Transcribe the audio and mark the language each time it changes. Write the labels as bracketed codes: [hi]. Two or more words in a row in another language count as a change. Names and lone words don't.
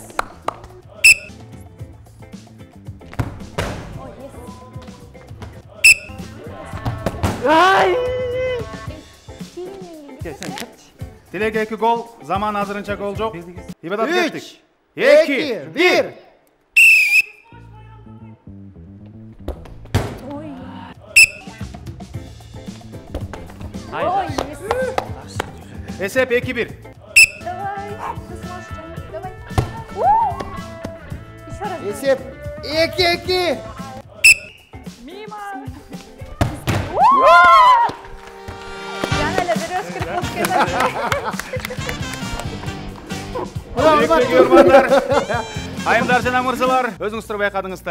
[ky] Тилек 2 гол, заман азырынча гол жок. Ибадат 3, кеттик. 2, 1. Айда. Эсеп 2-1. [ru] Давай. Давай. Еще раз. [ky] Эсеп 2-2. Мимо. Yana эле бир өскүрүп болуп кетти. Сүйүктүү көрөрмандар, айымдар жана мырзалар, өзүңүздөр байкадыңыздар.